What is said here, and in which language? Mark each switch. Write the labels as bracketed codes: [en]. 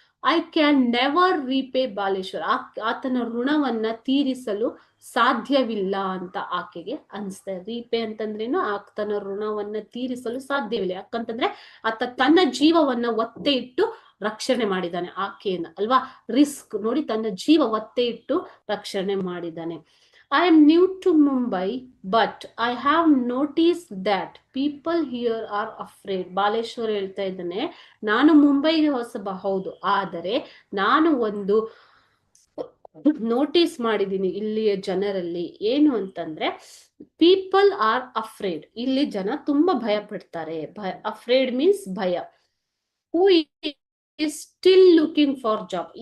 [en] I can never repay [kn] Baleshwar. ಆತನ ಋಣವನ್ನ ತೀರಿಸಲು ಸಾಧ್ಯವಿಲ್ಲ ಅಂತ ಆಕೆಗೆ ಅನ್ಸ್ತಾ. ರೀಪೇ ಅಂತಂದ್ರೇನು? ಆತನ ಋಣವನ್ನ ತೀರಿಸಲು ಸಾಧ್ಯವಿಲ್ಲ. ಯಾಕಂತಂದ್ರೆ ಆತ ತನ್ನ ಜೀವವನ್ನ ಒತ್ತೆ ಇಟ್ಟು ರಕ್ಷಣೆ ಮಾಡಿದ್ದಾನೆ ಆಕೆಯನ್ನ, ಅಲ್ವಾ? ರಿಸ್ಕ್ ನೋಡಿ, ತನ್ನ ಜೀವ ಒತ್ತೆ ಇಟ್ಟು ರಕ್ಷಣೆ ಮಾಡಿದ್ದಾನೆ. [en] I am new to Mumbai, but I have noticed that people here are afraid. [kn] Baleshwar ಹೇಳ್ತಾ ಇದ್ದಾನೆ, ನಾನು ಮುಂಬೈಗೆ ಹೊಸಬ ಹೌದು, ಆದರೆ ನಾನು ಒಂದು ನೋಟಿಸ್ ಮಾಡಿದ್ದೀನಿ ಇಲ್ಲಿಯ ಜನರಲ್ಲಿ. ಏನು ಅಂತಂದ್ರೆ [en] People are afraid. [kn] ಇಲ್ಲಿ ಜನ ತುಂಬಾ ಭಯ ಪಡ್ತಾರೆ. [en] Afraid means ಭಯ. Who is still looking for job.